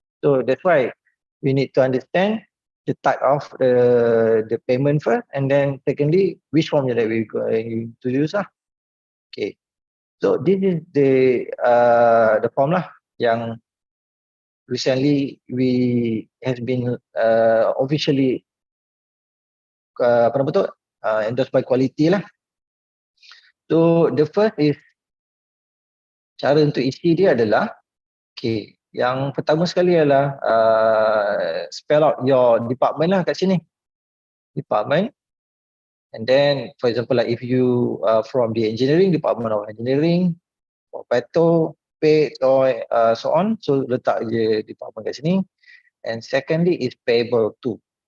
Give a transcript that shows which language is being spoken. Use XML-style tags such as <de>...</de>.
<en>So that's why we need to understand the type of the payment first, and then secondly which form that we going to use lah. Okay. So this is the form lah yang recently we has been officially</en> <ms>apa nama tu</ms> <en>endorsed by Quality lah. So the first is</en> <ms>cara untuk isi dia adalah, okay, yang pertama sekali adalah</ms> <en>spell out your department</en> <ms>lah kat sini.</ms> <en>Department. And then for example like if you from the engineering, department of engineering, or petrol, paid or so on.</en> <ms>So letak je department kat sini.</ms> <en>And secondly is payable to.</en>